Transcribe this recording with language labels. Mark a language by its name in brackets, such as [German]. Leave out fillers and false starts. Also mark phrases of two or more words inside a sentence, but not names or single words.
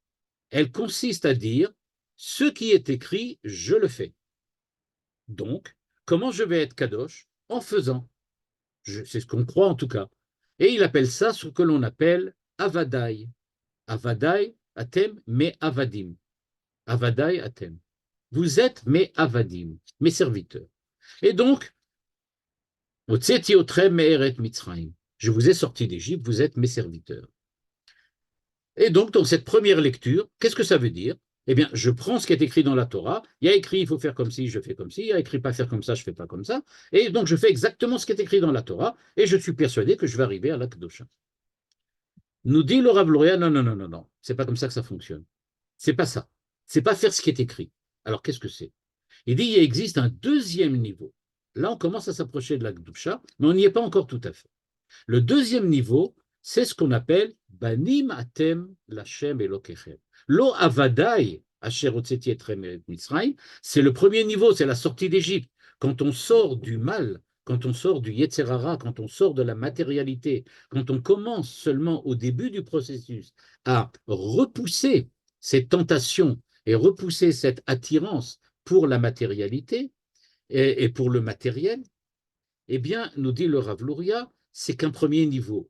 [French] Elle consiste à dire, Ce qui est écrit, je le fais. Donc, comment je vais être kadosh? En faisant. C'est ce qu'on croit en tout cas. Et il appelle ça ce que l'on appelle avadai. [Hebrew] עבדי אתם, mais avadim. עבדי אתם. [French] Vous êtes mes avadim, mes serviteurs. Et donc, je vous ai sorti d'Égypte, vous êtes mes serviteurs. Et donc, dans cette première lecture, qu'est-ce que ça veut dire? Eh bien, je prends ce qui est écrit dans la Torah. Il y a écrit, il faut faire comme ci, je fais comme ci. Il y a écrit, pas faire comme ça, je fais pas comme ça. Et donc, je fais exactement ce qui est écrit dans la Torah. Et je suis persuadé que je vais arriver à la Kedusha. Nous dit le Rav Luria, non, non, non, non, non. C'est pas comme ça que ça fonctionne. C'est pas ça. C'est pas faire ce qui est écrit. Alors, qu'est-ce que c'est? Il dit, il existe un deuxième niveau. Là, on commence à s'approcher de la Kedusha, mais on n'y est pas encore tout à fait. Le deuxième niveau, c'est ce qu'on appelle [Hebrew] בנים אתם לה' אלוקיכם. לא עבדי אשר הוצאתי אותם את מצרים, [French] c'est le premier niveau, c'est la sortie d'Égypte. Quand on sort du mal, quand on sort du Yetzerara, quand on sort de la matérialité, quand on commence seulement au début du processus à repousser ces tentations et repousser cette attirance pour la matérialité et pour le matériel, eh bien, nous dit le Rav Luria, c'est qu'un premier niveau.